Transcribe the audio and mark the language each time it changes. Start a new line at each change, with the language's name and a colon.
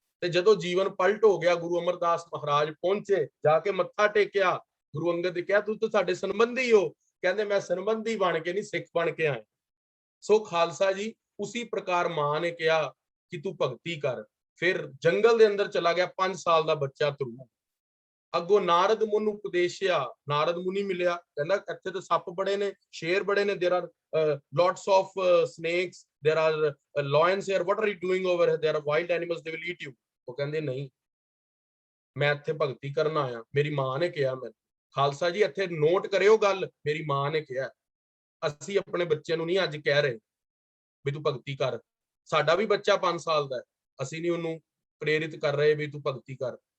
Punjabi: ਤੇ ਜਦੋਂ ਜੀਵਨ ਪਲਟ ਹੋ ਗਿਆ, ਗੁਰੂ ਅਮਰਦਾਸ ਮਹਾਰਾਜ ਪਹੁੰਚੇ, ਜਾ ਕੇ ਮੱਥਾ ਟੇਕਿਆ। ਗੁਰੂ ਅੰਗਦ ਨੇ ਕਿਹਾ ਤੂੰ ਤਾਂ ਸਾਡੇ ਸੰਬੰਧੀ ਹੋ, ਕਹਿੰਦੇ ਮੈਂ ਸੰਬੰਧੀ ਬਣ ਕੇ ਨਹੀਂ ਸਿੱਖ ਬਣ ਕੇ ਆਇਆ। ਸੋ ਖਾਲਸਾ ਜੀ ਉसी ਪ੍ਰਕਾਰ ਮਾਂ ਨੇ ਕਿਹਾ ਕਿ ਤੂੰ ਭਗਤੀ ਕਰ। ਫਿਰ ਜੰਗਲ ਦੇ ਅੰਦਰ ਚਲਾ ਗਿਆ 5 ਸਾਲ ਦਾ ਬੱਚਾ ਧਰੂ। ਅੱਗੋਂ ਨਾਰਦ ਮੁਨੀ ਉਪਦੇਸ਼ਿਆ, ਨਾਰਦ ਮੁਨੀ ਮਿਲਿਆ, ਕਹਿੰਦਾ ਇੱਥੇ ਤਾਂ ਸੱਪ ਬੜੇ ਨੇ,
English: ਸ਼ੇਰ ਬੜੇ ਨੇ, there are lots of snakes, there are lions here, what are you doing over here, there are wild animals, they will eat you।
Punjabi: ਉਹ ਕਹਿੰਦੇ ਨਹੀਂ, ਮੈਂ ਇੱਥੇ ਭਗਤੀ ਕਰਨ ਆਇਆ, ਮੇਰੀ ਮਾਂ ਨੇ ਕਿਹਾ। ਮੈਂ ਖਾਲਸਾ ਜੀ ਇੱਥੇ ਨੋਟ ਕਰਿਓ ਗੱਲ, ਮੇਰੀ ਮਾਂ ਨੇ ਕਿਹਾ। ਅਸੀਂ ਆਪਣੇ ਬੱਚੇ ਨੂੰ ਨਹੀਂ ਅੱਜ ਕਹਿ ਰਹੇ ਵੀ ਤੂੰ ਭਗਤੀ ਕਰ। ਸਾਡਾ ਵੀ ਬੱਚਾ 5 ਸਾਲ ਦਾ ਹੈ, ਅਸੀਂ ਨਹੀਂ ਉਹਨੂੰ ਪ੍ਰੇਰਿਤ ਕਰ ਰਹੇ ਵੀ ਤੂੰ ਭਗਤੀ ਕਰ।